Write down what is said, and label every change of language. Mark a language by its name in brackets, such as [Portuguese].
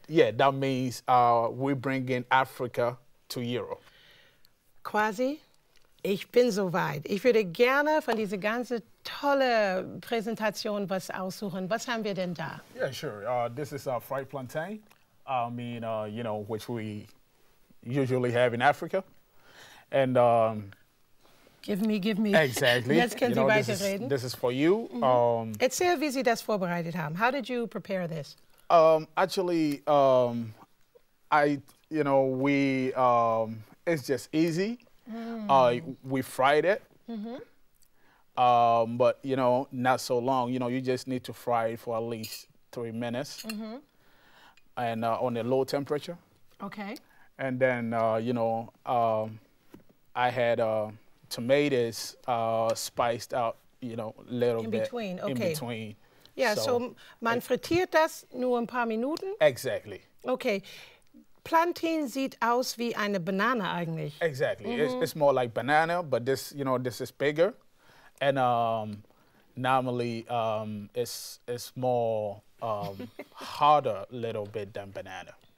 [English] Yeah, that means we bring in Africa to Europe. [German] Kwasi, ich bin soweit. Ich würde gerne von dieser ganzen tolle Präsentation was aussuchen. Was haben wir denn da? [English] Yeah, sure. This is fried plantain. I mean, you know, which we usually have in Africa. And give me. Exactly. [German] Jetzt können Sie weiterreden. [English] This is for you. [German] Erzähl, wie Sie das vorbereitet haben. [English] How did you prepare this? Actually, you know, it's just easy. We fried it, but you know, not so long. You know, you just need to fry it for at least 3 minutes, and on a low temperature. Okay. And then you know. I had tomatoes spiced out, you know, a little bit. Between, okay. In between. [German] Ja, so man frittiert das nur ein paar Minuten? [English] Exactly. Okay. [German] Plantain sieht aus wie eine Banane eigentlich. [English] Exactly. It's more like banana, but this, you know, this is bigger. And normally it's more harder little bit than banana.